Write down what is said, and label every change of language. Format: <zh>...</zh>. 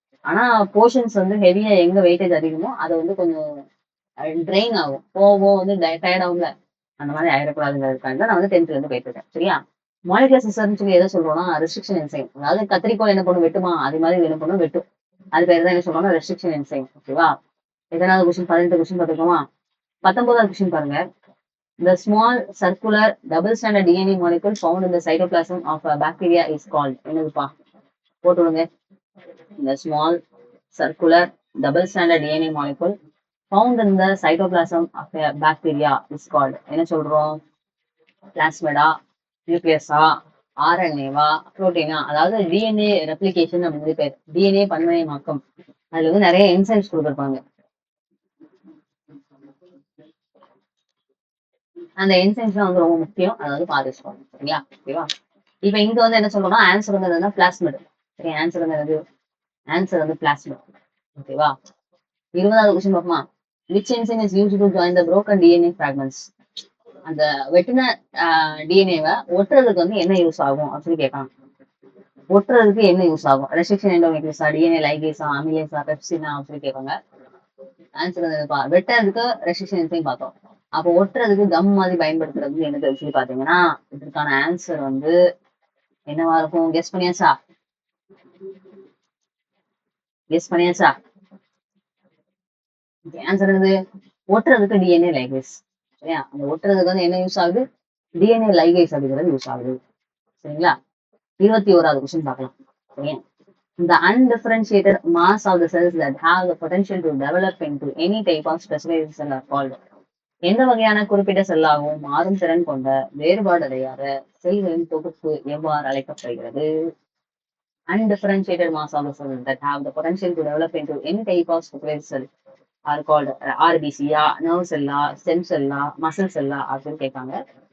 <ta>ஆனா போர்ஷன்ஸ் வந்து ஹெவியா எங்க வெயிட்டேஜ் அதிகமோ அது வந்து கொஞ்சம் ட்ரெயின் ஆகும். போக வந்து டயர்ட் ஆகும்ல. அந்த மாதிரி ஆயிடக்கூடாதுங்கிறதுக்காக தான் நான் வந்து 10th இருந்து போயிட்டு இருக்கேன். சரியா? மாலிகுலர் சிஸ்டம்னு சொல்லி எதை சொல்றோம்னா ரெஸ்ட்ரிக்ஷன் என்சைம். அதாவது கத்திரிக்கோள் என்ன பண்ணும்? வெட்டுமா? அது மாதிரி இது என்ன பண்ணும்? வெட்டும். அது பேர் தான் என்ன சொல்றோம்னா ரெஸ்ட்ரிக்ஷன் என்சைம். ஓகேவா? எத்தனாவது கொஸ்டின்? 18 கொஸ்டின் பார்த்துக்கோமா? 19வது கொஸ்டின் பாருங்க.</ta> <en>The small circular double-stranded DNA molecule found in the cytoplasm of a bacteria is called</en> <ta>என்னதுப்பா? போட்டு விடுங்க.</ta> <en>The small circular double-stranded DNA molecule found in the cytoplasm of a bacteria is called</en> <ta>என்ன சொல்றோம்? பிளாஸ்மிடா, நியூக்ளியஸா, ஆர்என்ஏவா, புரோட்டீனா? அதாவது DNA replication அப்படின்னு பேர். DNA பன்மயமாக்கம். அதுல வந்து நிறைய என்சைம்ஸ் கொடுத்துருப்பாங்க. அந்த என்சைம்ஸ்லாம் வந்து ரொம்ப முக்கியம். அதாவது பாதிச்சுக்கோங்க. சரிங்களா? ஓகேவா? இப்ப இங்க வந்து என்ன சொல்றோம்னா ஆன்சர் வந்து என்னன்னா பிளாஸ்மிட். சரி, ஆன்சர் வந்து என்னது? ஆன்சர் வந்து பிளாஸ்மிட். ஓகேவா? 20வது கொஸ்டின் பார்ப்போமா?</ta> <en>Which enzyme is used to join the broken DNA fragments?</en> <ta>அந்த வெட்டின டிஎன்ஏவை ஒட்டுறதுக்கு வந்து என்ன யூஸ் ஆகும் அப்படின்னு கேட்காங்க. ஒட்டுறதுக்கு என்ன யூஸ் ஆகும்? ரெஸ்ட்ரிக்ஷன் எண்டோமேட்ரிஸா, டிஎன்ஏ லைகேஸா, அமிலேஸா, பெப்சினா அப்படின்னு கேட்பாங்க. ஆன்சர் வந்து வெட்டுறதுக்கு ரெஸ்ட்ரிக்ஷன் என்சைம் பார்த்தோம். அப்போ ஒட்டுறதுக்கு கம் மாதிரி பயன்படுத்துறது என்னது சொல்லி பாத்தீங்கன்னா இதற்கான ஆன்சர் வந்து என்னவா இருக்கும்? கெஸ் பண்ணியாச்சா? கெஸ் பண்ணியாச்சா? ஆன்சர் என்னது? ஒட்டுறதுக்கு டிஎன்ஏ லைகேஸ். சரியா? அந்த ஒட்டுறதுக்கு வந்து என்ன யூஸ் ஆகுது? டிஎன்ஏ லைகேஸ் அப்படிங்கிறது யூஸ் ஆகுது. சரிங்களா? 21வது கொஸ்டின் பார்க்கலாம். சரியா?</ta> <en>The undifferentiated mass of the cells that have the potential to develop into any type of specialized cell are called.</en> <ta>எந்த வகையான குறிப்பிட்ட செல்லாகவும் மாறும் திறன் கொண்ட வேறுபாடு அடையாத செல்களின் தொகுப்பு எவ்வாறு அழைக்கப்படுகிறது?</ta> <en>Undifferentiated mass of the cells that have the potential to develop into any type of specialized cell are called</en> <ta>ஆர்பிசியா, nerve செல்லா, ஸ்டெம் செல்லா, மசில் செல்லா அப்படின்னு கேட்காங்க.</ta>